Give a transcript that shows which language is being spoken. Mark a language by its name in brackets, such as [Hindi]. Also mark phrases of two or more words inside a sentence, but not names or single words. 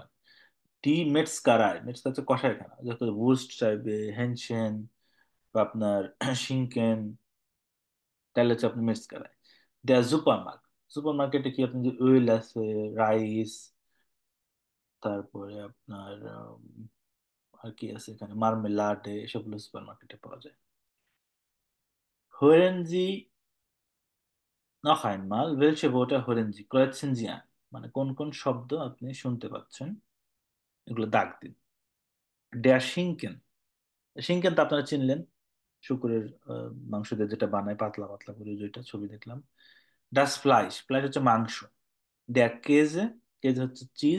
[German] die Metzgerei, [Bangla] মেটস হচ্ছে কষাইখানা, যত বুস্ট চাইবে, হেনশেন বা আপনার শিঙ্কেন, তাহলে হচ্ছে আপনি মেটস কারায়। [German] der Supermarkt, [Bangla] সুপার মার্কেটে কি আপনি যে ওয়েল আছে, রাইস, তারপরে আপনার আর কি আছে এখানে, মার্মেলাড, এসবগুলো সুপার মার্কেটে পাওয়া যায়। [German] Hören Sie noch einmal, welche Worte hören Sie? Kreuzen Sie an, [Bangla] মানে কোন কোন শব্দ আপনি শুনতে পাচ্ছেন, এগুলো দাগ দিন। [German] Der Schinken, [Bangla] শিঙ্কেন তো আপনারা চিনলেন, শুকুরের মাংস দিয়ে যেটা বানায় পাতলা পাতলা করে, যেটা ছবি দেখলাম। [German] das Fleisch, [Bangla] ফ্লাইশ হচ্ছে মাংস। [German] der Käse, [Bangla] কেজ হচ্ছে চিজ।